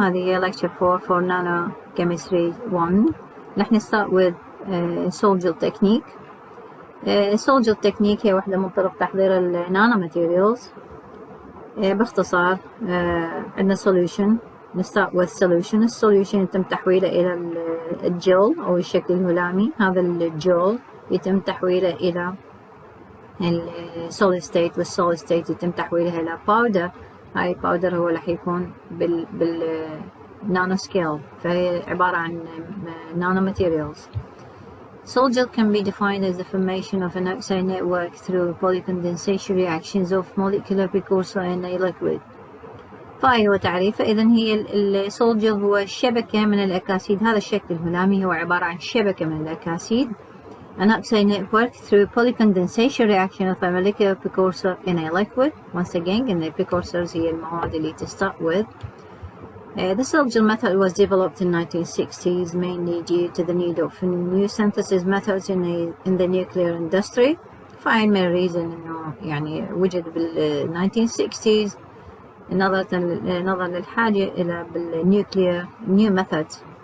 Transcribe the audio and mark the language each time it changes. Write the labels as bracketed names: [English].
[Arabic] هذه [English] lecture 4 for Nanochemistry 1. [Arabic] رح [English] نstart with Solgel technique. [Arabic] Solgel technique هي واحدة من طرق تحضير النانو ماتيريالز. باختصار عندنا solution. [English] نstart with solution. [Arabic] السوليوشن يتم تحويله إلى الجل أو الشكل الهلامي. هذا الجل يتم تحويله إلى solid state، والsolid state يتم تحويلها إلى powder. هاي powder هو راح يكون بالنانو سكيل، فهي عبارة عن nano materials. [English] Solgel can be defined as the formation of an oxide network through polycondensation reactions of molecular precursor in a liquid. [Arabic] فهي هو تعريفه. إذن هي السولجل هو شبكة من الأكاسيد. هذا الشكل الهلامي هو عبارة عن شبكة من الأكاسيد. [English] An oxide network through polycondensation reaction of a molecular precursor in a liquid. Once again, in the precursors [Arabic] هي المواد اللي [English] to start with. The Solgel method was developed in 1960s mainly due to the need of new synthesis methods in the nuclear industry. [Arabic] فهي [English] main reason [Arabic] إنه يعني وجد بال 1960s نظرا للحاجة إلى بالnuclear [English] new methods.